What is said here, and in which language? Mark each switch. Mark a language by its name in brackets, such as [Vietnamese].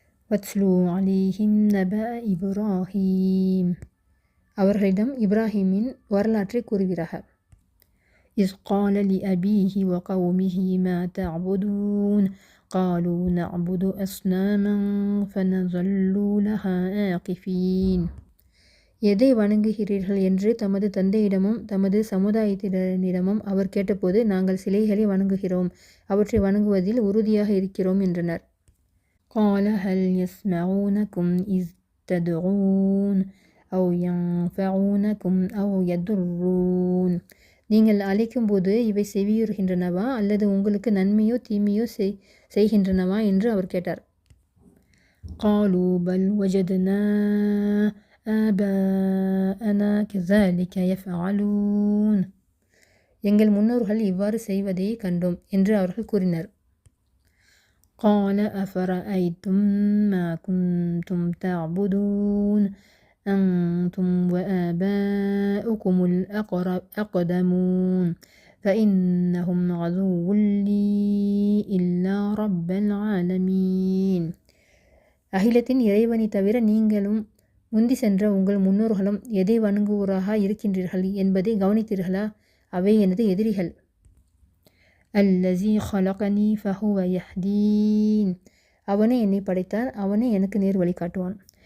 [Arabic] வத்லு அலைஹிம் நப இப்ராஹீம், [Tamil] அவர்களிடம் இப்ராஹீமின் வரலாற்றை கூறுகிறார்கள். [Arabic] إذ قال لأبيه وقومه ما تعبدون قالوا نعبد أصناما فنظل لها عاكفين. [Tamil] எதை வணங்குகிறீர்கள் என்று தமது தந்தையிடமும் தமது சமுதாயத்தினரிடமும் அவர் கேட்டபோது, நாங்கள் சிலைகளை வணங்குகிறோம், அவற்றை வணங்குவதில் உறுதியாக இருக்கிறோம் என்றனர். [Arabic] قال هل يسمعونكم إذ تدعون أو ينفعونكم أو يضرون. [Tamil] நீங்கள் அழைக்கும்போது இவை செவியுறுகின்றனவா அல்லது உங்களுக்கு நன்மையோ தீமையோ செய்கின்றனவா என்று அவர் கேட்டார். [Arabic] قالوا بل وجدنا آباءنا كذلك يفعلون. [Tamil] எங்கள் முன்னோர்கள் இவ்வாறு செய்வதை கண்டோம் என்று அவர்கள் கூறினர். [Arabic] قال أفرأيتم ما كنتم تعبدون أنتم وآباؤكم الأقدمون فإنهم عدو لي إلا رب العالمين. [Tamil] அகிலத்தின் இறைவனை தவிர நீங்களும் முந்தி சென்ற உங்கள் முன்னோர்களும் எதை வணங்குவோராக இருக்கின்றீர்கள் என்பதை கவனித்தீர்களா? அவை எனது எதிரிகள். [Arabic] அல்லஸீ ஹலகனி ஃபஹுவ யஹ்தீன், [Tamil] அவனே என்னை படைத்தான், அவனே எனக்கு நேர் வழி காட்டுவான்.